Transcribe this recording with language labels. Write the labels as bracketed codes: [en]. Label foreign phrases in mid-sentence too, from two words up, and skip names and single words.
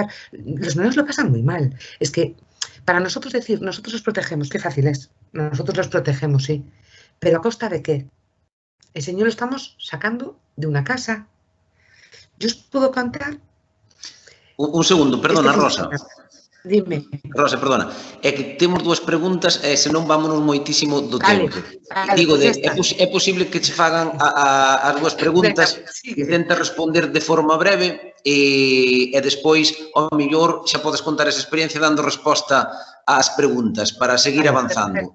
[es] Los menores lo pasan muy mal. Es que para nosotros decir, nosotros los protegemos, qué fácil es. Nosotros los protegemos, sí. ¿Pero a costa de qué? El señor lo estamos sacando de una casa. Yo os puedo contar... Un segundo, perdona, Rosa. Dime. Rosa, perdona. [gl] É que temos 2 preguntas e senón vámonos moitísimo do tempo. Digo, é posible que che fagan as 2 preguntas, intenta responder de forma breve e despois, ao mellor, xa podes contar esa experiencia dando resposta ás preguntas para seguir avanzando.